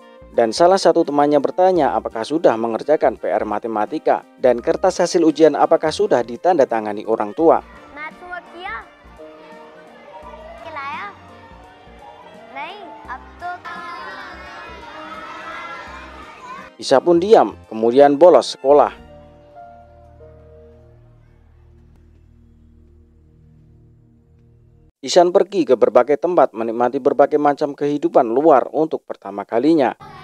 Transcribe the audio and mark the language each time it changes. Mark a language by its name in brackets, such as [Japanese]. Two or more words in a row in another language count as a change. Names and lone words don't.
[Indonesian] Dan salah satu temannya bertanya apakah sudah mengerjakan PR matematika dan kertas hasil ujian apakah sudah ditandatangani orang tua. [English] Math homework [Hindi] किया? खिलाया? नहीं, अब तो [Indonesian] Isa pun diam, kemudian bolos sekolah. Ihsan pergi ke berbagai tempat menikmati berbagai macam kehidupan luar untuk pertama kalinya.